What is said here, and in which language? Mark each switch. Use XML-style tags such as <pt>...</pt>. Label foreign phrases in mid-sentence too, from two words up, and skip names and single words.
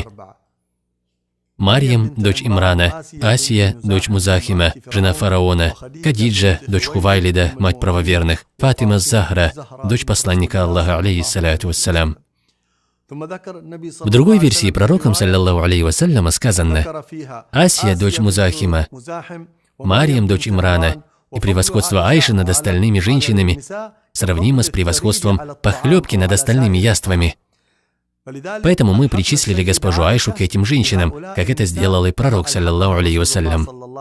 <ru>Марьям, дочь Имрана, Асия, дочь Музахима, жена фараона, Кадиджа, дочь Хувайлида, мать правоверных, Фатима Захра, дочь посланника Аллаха,</ru> <ar>عليه الصلاة والسلام».</ar> <ru>В другой версии пророком,</ru> <ar>صلى الله عليه وسلم,</ar> <ru>сказано: «Асия, дочь Музахима, Марьям, дочь Имрана, и превосходство Айши над остальными женщинами сравнимо с превосходством похлебки над остальными яствами». Поэтому мы причислили госпожу Айшу к этим женщинам, как это сделал и пророк,</ru> <ar>صلى الله عليه وسلم.</ar>